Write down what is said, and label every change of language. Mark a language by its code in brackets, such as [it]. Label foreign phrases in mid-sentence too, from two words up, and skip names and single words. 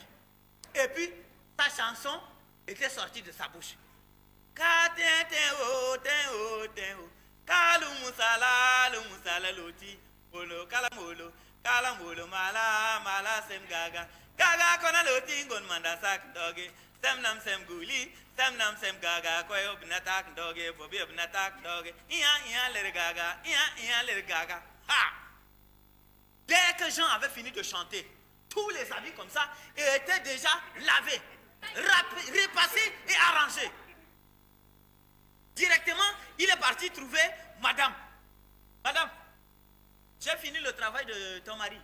[fr] Et puis, sa chanson était sortie de sa bouche. Gaga kona loti ngon manda sak doge sem nam sem guli sem nam sem gaga koy obnatak doge bobi obnatak doge ia le gaga ha. Dès que Jean avait fini de chanter, tous les habits comme ça étaient déjà lavés, repassés et arrangés. Directement, il est parti trouver madame. Madame, j'ai fini le travail de ton mari.